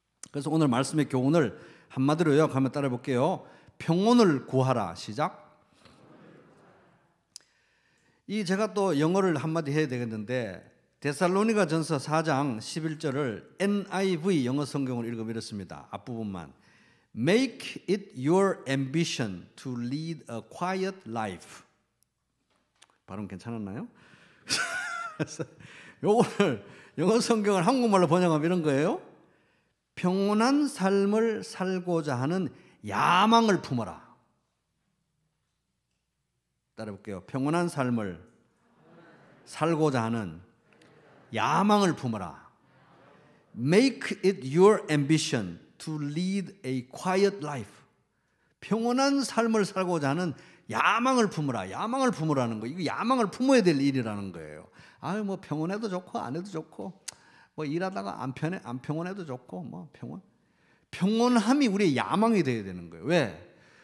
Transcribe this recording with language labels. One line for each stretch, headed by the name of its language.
Korean: 그래서 오늘 말씀의 교훈을 한마디로 요약하면 따라 볼게요. 평온을 구하라. 시작. 이 제가 또 영어를 한마디 해야 되겠는데 데살로니가 전서 4장 11절을 NIV 영어 성경을 읽으면 이렇습니다. 앞부분만.
English: Make it your ambition to lead a quiet life.
Korean: 발음 괜찮았나요? 요거를 영어 성경을 한국말로 번역하면 이런 거예요. 평온한 삶을 살고자 하는 야망을 품어라. 따라볼게요. 평온한 삶을 살고자 하는 야망을 품어라.
English: Make it your ambition to lead a quiet life.
Korean: 평온한 삶을 살고자 하는 야망을 품어라. 야망을 품으라는 거. 이거 야망을 품어야 될 일이라는 거예요. 아유 뭐 평온해도 좋고 안 해도 좋고 뭐 일하다가 안 평온해도 좋고 뭐 평온함이 우리의 야망이 되어야 되는 거예요. 왜?